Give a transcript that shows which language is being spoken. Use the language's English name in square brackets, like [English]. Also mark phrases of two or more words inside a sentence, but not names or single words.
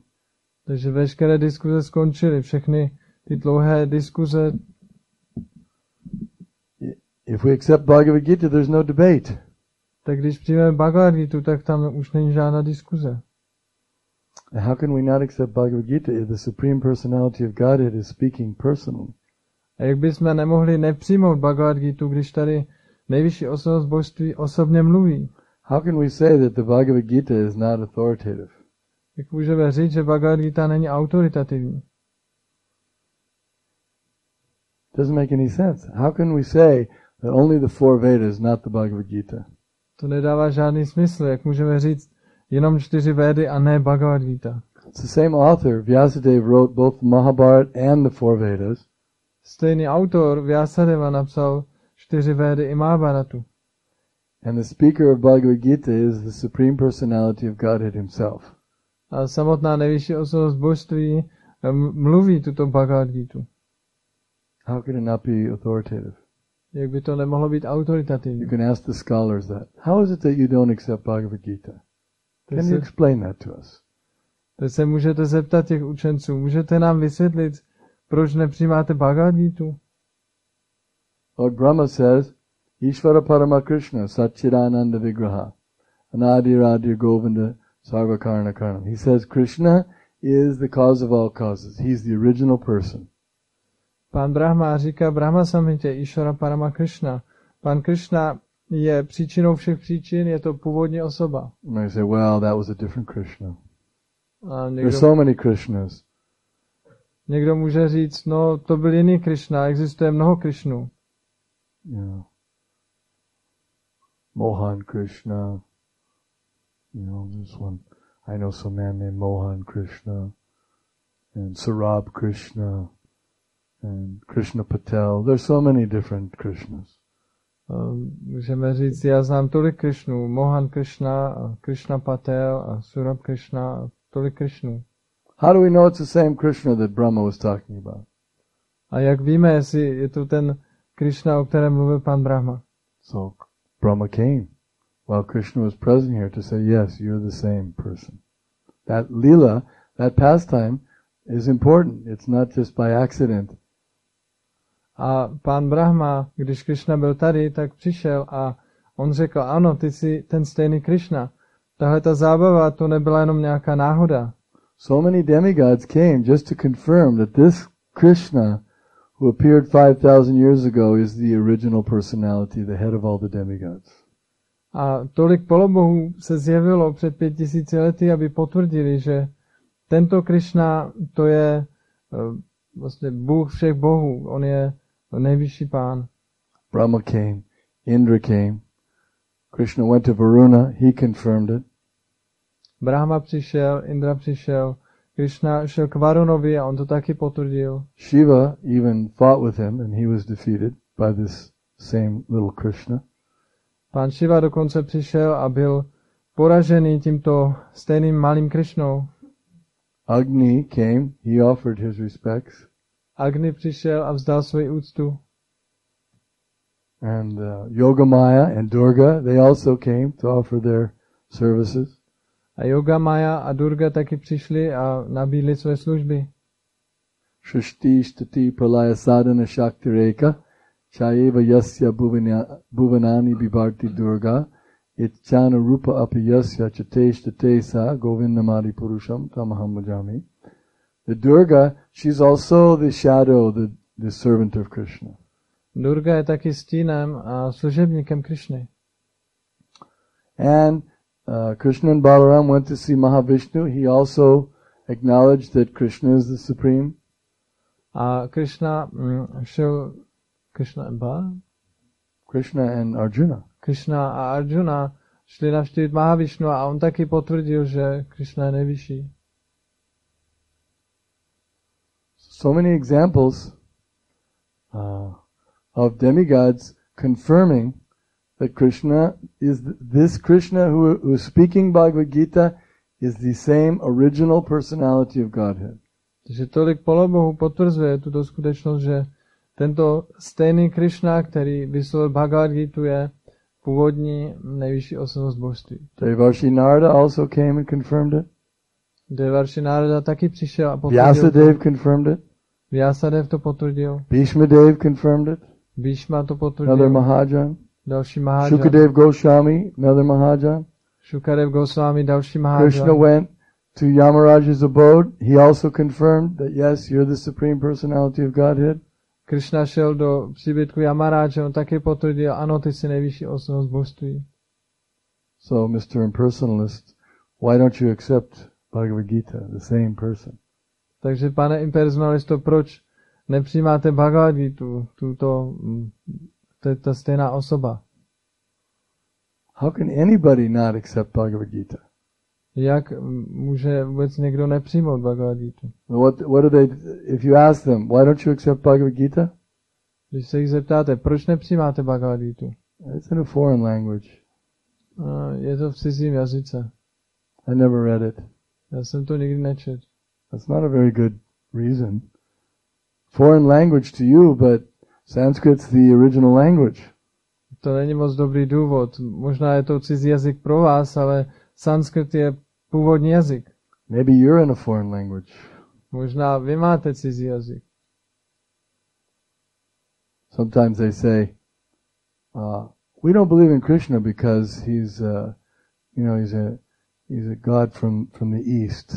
[Czech] Takže veškeré diskuze skončily, všechny ty dlouhé diskuze. [English] If we accept Bhagavad Gita, there's no debate. [Czech] Tak když přijmeme Bhagavad Gitu, tak tam už není žádná diskuze. [English] And how can we not accept Bhagavad Gita if the Supreme Personality of Godhead is speaking personally? [Czech] A jak bychom nemohli nepřijmout Bhagavad Gitu, když tady nejvyšší osobnost božství osobně mluví? [English] How can we say that the Bhagavad Gita is not authoritative? [Czech] Jak můžeme říct, že Bhagavad Gita není autoritativní? [English] Doesn't make any sense. How can we say that only the four Vedas, not the Bhagavad Gita? [Czech] To nedává žádný smysl. Jak můžeme říct jenom 4 Védy a ne Bhagavad Gita? [English] It's the same author. Vyasadeva wrote both the Mahabharata and the four Vedas. [Czech] Stejný autor Vyasadeva napsal 4 Védy i Mahabharatu. [English] And the speaker of Bhagavad Gita is the Supreme Personality of Godhead himself. [Czech] A samotná nejvyšší osobnost božství mluví tuto Bhagavad Gitu. [English] How can it not be authoritative? [Czech] Jak by to nemohlo být autoritativní? [English] You can ask the scholars that. How is it that you don't accept Bhagavad Gita? Can you explain that to us? [Czech] To se můžete zeptat těch učenců. Můžete nám vysvětlit, proč nepřijímáte Bhagavad Gitu? [English] Lord Brahma says, [Sanskrit] Ishvara Parama Krishna Satchidananda Vigraha Anadi Radhir Govinda Sarvakarna Karnam. [English] He says Krishna is the cause of all causes. He's the original person. [Czech] Pán Brahma říká Brahma Samhitě [Sanskrit] Ishvara Parama Krishna. [Czech] Pán Krishna je příčinou všech příčin, je to původní osoba. [English] And I say, well, that was a different Krishna. [Czech] A [English] There's so many Krishnas. [Czech] Někdo může říct, no to byl jiný Krishna, existuje mnoho Krishnů. [English] Yeah. Mohan Krishna. This one. I know some man named Mohan Krishna. And Sarab Krishna. And Krishna Patel. There's so many different Krishnas. [Czech] Můžeme říct, já znám tolik Krishnů. Mohan Krishna, Krishna Patel a Surab Krishna, a tolik Krishnů. [English] How do we know it's the same Krishna that Brahma was talking about? [Czech] A jak víme, jestli je to ten Krishna, o kterém mluvil pan Brahma? [English] So Brahma came while Krishna was present here to say, yes, you're the same person. That lila, that pastime is important. It's not just by accident. [Czech] A pán Brahma, když Krishna byl tady, tak přišel a on řekl, ano, ty jsi ten stejný Krishna. Tahle ta zábava, to nebyla jenom nějaká náhoda. [English] So many demigods came just to confirm that this Krishna who appeared 5,000 years ago is the original personality, the head of all the demigods. [Czech] A tolik polobohů se zjevilo před 5000 lety, aby potvrdili, že tento Krishna, to je vlastně Bůh všech bohů. On je nejvyšší pán. [English] Brahma came, Indra came, Krishna went to Varuna, he confirmed it. [Czech] Brahma přišel, Indra přišel, Krishna šel k Varunovi a on to taky potvrdil. [English] Shiva even fought with him and he was defeated by this same little Krishna. [Czech] Pán Shiva dokonce přišel a byl poražený tímto stejným malým Krishnou. [English] Agni came, he offered his respects. [Czech] Agni přišel a vzdal svoji úctu. [English] And Yogamaya and Durga, they also came to offer their services. [Czech] A Yogamaya a Durga taky přišli a nabídli své služby. [Sanskrit] Shrishti Shtati Pralaya Sadhana Shaktireka Chayeva Yasya Bhuvanani Bibharti Durga Itchana Rupa Api Yasya Chateshtate Sa Govindamadi Purusham Tamaham Bhajami. [English] The Durga, she's also the shadow, the servant of Krishna. [Czech] Durga je taky stínem a služebníkem Krishny. [English] And Krishna and Balaram went to see Mahavishnu. He also acknowledged that Krishna is the supreme [Czech] A Krishna šel, [English] Krishna and Arjuna. [Czech] Krishna a Arjuna šli navštívit Mahavišnu a on taky potvrdil, že Krishna je nejvyšší. [English] So many examples of demigods confirming that Krishna is this Krishna who is speaking Bhagavad Gita is the same original personality of Godhead. [Czech] Takže tolik polobohů potvrzuje tuto skutečnost, že tento stejný Krishna, který vyslovil Bhagavad Gita, je původní nejvyšší osobnost božství. [English] Devarshi Narada also came and confirmed it. [Czech] Devarshi Narada taky přišel a potvrdil. [English] Vyasadeva confirmed it. [Czech] Vyasadev to potvrdil. [English] Bhishma Dev confirmed it. [Czech] Bhishma to potvrdil. [English] Another Mahajan. [Czech] Další Mahajan. [English] Shukadev Goswami, another Mahajan. [Czech] Shukadev Goswami, další Mahajan. [English] Krishna went to Yamaraja's abode. He also confirmed that yes, you're the supreme personality of Godhead. [Czech] Krishna šel do příbytku Yamaraja, on taky potvrdil, ano, ty jsi nejvyšší osobnost božství. [English] So, Mr. Impersonalist, why don't you accept Bhagavad Gita, the same person? [Czech] Takže, pane impersonalisto, proč nepřijímáte Bhagavad Gita, to je ta stejná osoba? [English] How can anybody not accept Bhagavad Gita? [Czech] Jak může vůbec někdo nepřijmout Bhagavad Gita? [English] What do they, if you ask them, why don't you accept Bhagavad Gita? [Czech] Když se jich zeptáte, proč nepřijímáte Bhagavad Gita? [English] It's in a foreign language. [Czech] Je to v cizím jazyce. [English] I never read it. [Czech] Já jsem to nikdy nečetl. [English] That's not a very good reason. Foreign language to you, but Sanskrit's the original language. [Czech] To není moc dobrý důvod. Možná je to cizí jazyk pro vás, ale sanskrit je původní jazyk. [English] Maybe you're in a foreign language. [Czech] Možná vy máte cizí jazyk. [English] Sometimes they say, we don't believe in Krishna because he's a god from the east.